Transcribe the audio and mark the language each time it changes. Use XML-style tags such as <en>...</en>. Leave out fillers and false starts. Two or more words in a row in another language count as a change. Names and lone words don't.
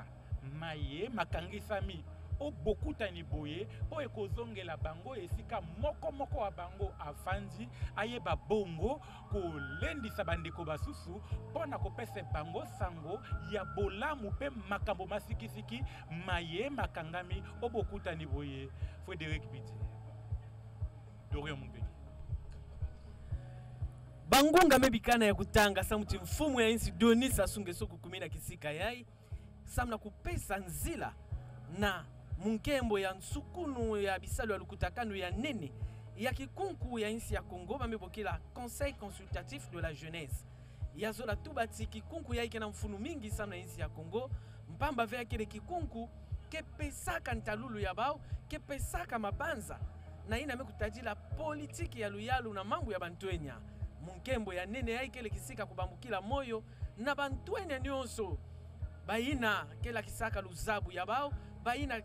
<ln>maye makangisami o bokutani boye po ekozongela bango esika moko wa bango afandi ayeba bongo kolendisa bandeko basusu pona kopesa bango sango ya bolamu pe makambo masikisiki maye makangami o bokutani boye Frédéric Biti Dorian Mungenge</ln> <ktu>bangunga mebikana ya kutanga samuti mfumu ya insi Denis Sassou Nguesso kukumina kisika yai samna kupesa nzila na munkembo ya nsukunu ya bisalu ya lukutakanu ya nene ya kikunku ya insi ya Congo bamebokela Conseil consultatif de la jeunesse ya zola tubati kikunku ya ikena mfunu mingi samna insi ya Congo mpamba vya kile kikunku kepesaka ntalulu ya bao kepesaka mabanza na ina mekutajila politiki ya luyalu na mambo ya bantwenya munkembo ya nene ya ikele kisika kubambukila moyo na bantwenya nyonso baina kela kisaka luzabu ya bao baina</ktu>